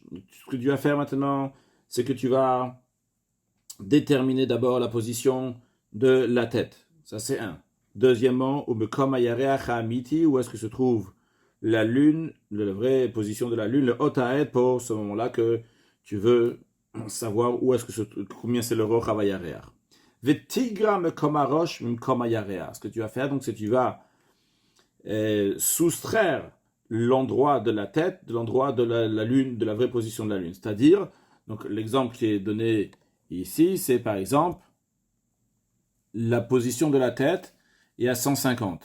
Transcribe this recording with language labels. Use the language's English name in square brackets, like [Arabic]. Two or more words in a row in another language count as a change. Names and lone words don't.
[French] Ce que tu vas faire maintenant, c'est que tu vas déterminer d'abord la position de la tête. Ça, c'est un. Deuxièmement, où est-ce que se trouve la lune, la vraie position de la lune, le Otaed, pour ce moment-là que tu veux savoir où est-ce que combien c'est le [Hebrew] רוחב הירח. ותגרע ממקום הראש ממקום הירח. [French] Ce que tu vas faire, donc, c'est que tu vas soustraire l'endroit de la tête de l'endroit de la lune, de la vraie position de la lune. C'est-à-dire, donc l'exemple qui est donné ici, c'est par exemple la position de la tête est à 150.